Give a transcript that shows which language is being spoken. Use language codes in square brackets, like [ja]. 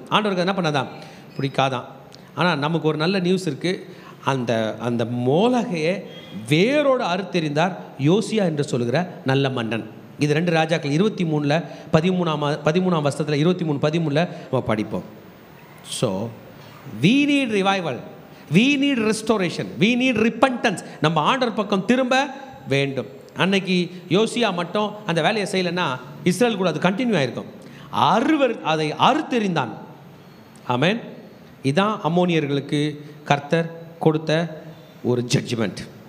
[ta] ஆண்டவருக்கு என்ன பண்ணாதான், பிடிக்காதான். ஆனால் நமக்கு ஒரு நல்ல நியூஸ் இருக்குது. அந்த மோலகையை வேரோடு அறுத்தெறிந்தார் யோசியா என்று சொல்கிற நல்ல மன்னன். இது 2 ராஜாக்கள் 23 வருஷத்தில் 23:13 நம்ம படிப்போம். [en] So we need revival, we need restoration, we need repentance. [ta] நம்ம ஆண்டவர் பக்கம் திரும்ப வேண்டும். அன்னைக்கு யோசியா மட்டும் அந்த வேலையை செய்யலைன்னா இஸ்ரேல் கூட அது கண்டினியூ ஆகிருக்கும். அதை அறுத்தெறிந்தான். ஆமென். இதான் அம்மோனியர்களுக்கு கர்த்தர் கொடுத்த ஒரு ஜட்ஜ்மெண்ட்.